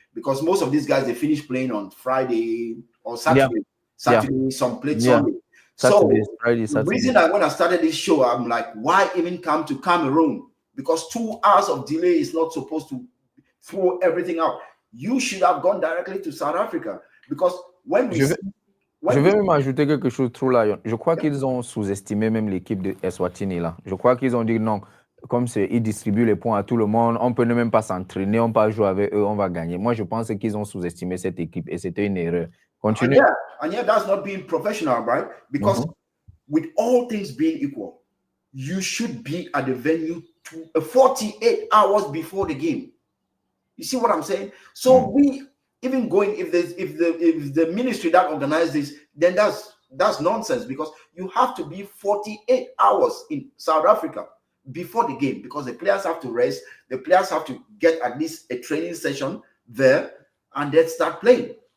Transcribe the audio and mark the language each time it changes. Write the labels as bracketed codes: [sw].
[en] Because most of these guys, they finish playing on Friday or Saturday. Some played Sunday. Saturday, so Friday, the reason that when I started this show, I'm like, why even come to Cameroon? Because 2 hours of delay is not supposed to throw everything out. You should have gone directly to South Africa, because when [fr] Je vais même ajouter quelque chose, True Lion. Je crois qu'ils ont sous-estimé même l'équipe de Eswatini là. Je crois qu'ils ont dit non, comme ils distribuent les points à tout le monde, on peut ne même pas s'entraîner, on peut pas jouer avec eux, on va gagner. Moi, je pense qu'ils ont sous-estimé cette équipe et c'était une erreur. [en] Continue. And yeah, that's not being professional, right? Because with all things being equal, you should be at the venue 48 hours before the game. You see what I'm saying? So we even going if the ministry that organized this, then that's nonsense, because you have to be 48 hours in South Africa before the game, because the players have to rest, the players have to get at least a training session there and then start playing.